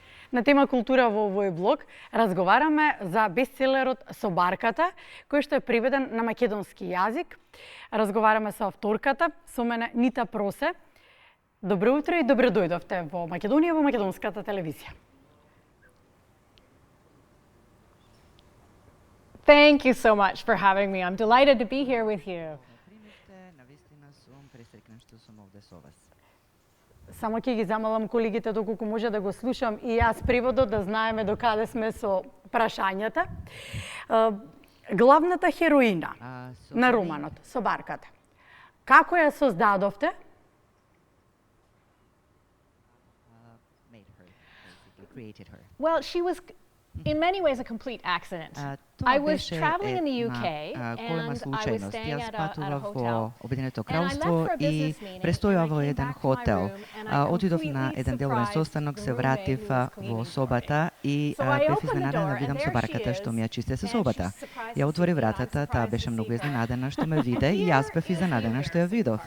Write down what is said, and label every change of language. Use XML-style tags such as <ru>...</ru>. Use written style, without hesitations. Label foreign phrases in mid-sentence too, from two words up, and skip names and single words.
<mk>На тема култура во овој блог разговараме за бестселерот Собарката, кој што е преведен на македонски јазик. Разговараме со авторката, со мене Нита Просе. Добро утро и добро дојдовте во Македонија, во македонската телевизија.</mk> <en>Thank you so much for having me. I'm delighted to be here with you.</en> <mk>Само ќе ги замалам колегите доколку може да го слушам и јас преводот, да знаеме до каде сме со прашањата. Главната хероина на романот Собарката. Како ја создадовте?</mk> <en>Well, she was in many ways a complete accident. I was traveling in the UK and I was staying at a hotel.</en> <mk>Обединето кралство и престојав во еден хотел. Отидов на еден деловен состанок, се вратив во собата и бев изненадена да видам Собарката што ми ја чисти со собата. Ја отвори вратата, таа беше многу изненадена што ме виде и јас бев изненадена што ја видов.</mk>